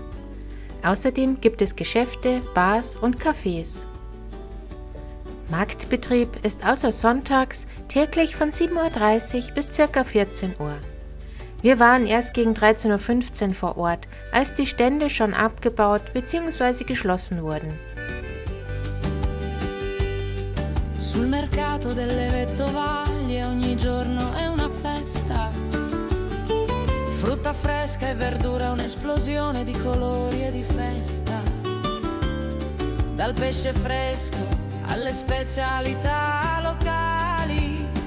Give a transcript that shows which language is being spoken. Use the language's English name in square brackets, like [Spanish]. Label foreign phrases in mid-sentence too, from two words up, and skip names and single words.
[German] Außerdem gibt es Geschäfte, Bars und Cafés. Marktbetrieb ist außer sonntags täglich von 7:30 Uhr bis ca. 14 Uhr. Wir waren erst gegen 13:15 Uhr vor Ort, als die Stände schon abgebaut bzw. geschlossen wurden. [Italian] Sul mercato delle Vettovaglie ogni giorno è una festa. Frutta fresca e verdura, un'esplosione di colori e di festa. Dal pesce fresco alle specialità locali.